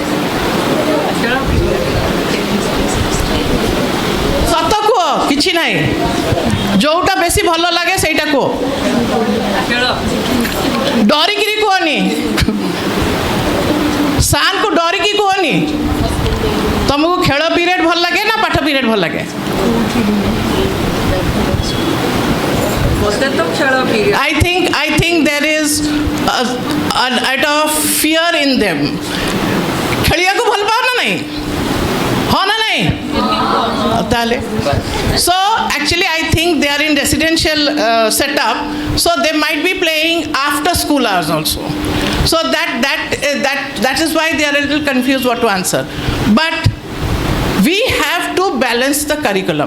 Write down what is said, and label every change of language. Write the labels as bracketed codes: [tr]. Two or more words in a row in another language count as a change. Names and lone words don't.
[or] ସତ କୁହ, କିଛି ନାହିଁ, ଯୋଉଟା ବେଶୀ ଭଲ ଲାଗେ ସେଇଟା କୁହ, ଡରିକିରି କୁହନି, ସାର୍ଙ୍କୁ ଡରିକି କୁହନି। ତମକୁ ଖେଳ ପିରିୟଡ଼ ଭଲ ଲାଗେ ନା ପାଠ ପିରିୟଡ଼ ଭଲ ଲାଗେ? [en] I think there is a of fear in them. [or] ଖେଳିବାକୁ ଭଲ ପାଅ ନା ନାହିଁ? ହଁ ନା ନାହିଁ? [en] ତାହେଲେ so actually I think they are in residential setup, so they might be playing after school hours also. So that is why they are a little confused what to answer. But we have to balance the curriculum.